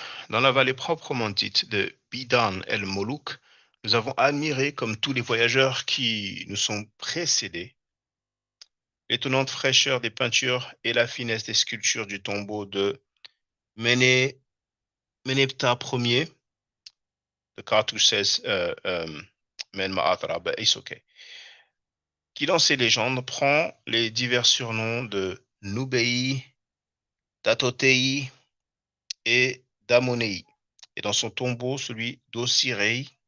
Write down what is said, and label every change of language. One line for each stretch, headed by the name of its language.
French: Dans la vallée proprement dite de Bidan el Molouk, nous avons admiré, comme tous les voyageurs qui nous sont précédés, l'étonnante fraîcheur des peintures et la finesse des sculptures du tombeau de Méneptah Ier,
English: the cartouche says Men Ma'athara, but it's okay.
French: Qui dans ces légendes prend les divers surnoms de Nubei, Datotei et d'Amonei, et dans son tombeau celui d'Osirei.